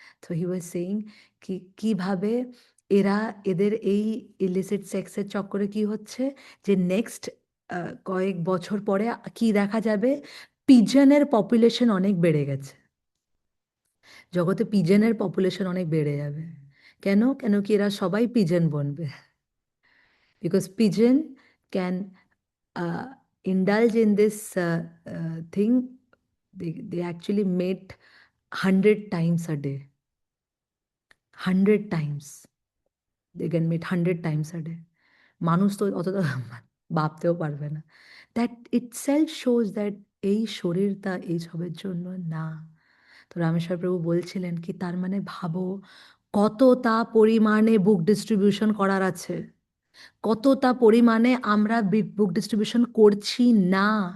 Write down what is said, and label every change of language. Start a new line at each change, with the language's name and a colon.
English: তো he was saying
Bangla: কি কিভাবে এরা, এদের এই ইলিসিট সেক্সের চক্করে কি হচ্ছে, যে নেক্সট কয়েক বছর পরে কি দেখা যাবে, পিজনের পপুলেশন অনেক বেড়ে গেছে, জগতে পিজনের পপুলেশন অনেক বেড়ে যাবে। কেন কেন কি এরা সবাই pigeon বনবে,
English: Because pigeon can indulge in this thing. They actually mate 100 times a day, 100 times they can meet 100 times a day.
Bangla: মানুষ তো অতটা ভাবতেও পারবে না।
English: that itself shows that
Bangla: এই শরীরটা এইসবের জন্য না। তো রামেশ্বর প্রভু বলছিলেন কি তার মানে ভাবো কতটা পরিমাণে বুক ডিস্ট্রিবিউশন করার আছে, কতটা পরিমাণে আমরা বুক ডিস্ট্রিবিউশন করছি না।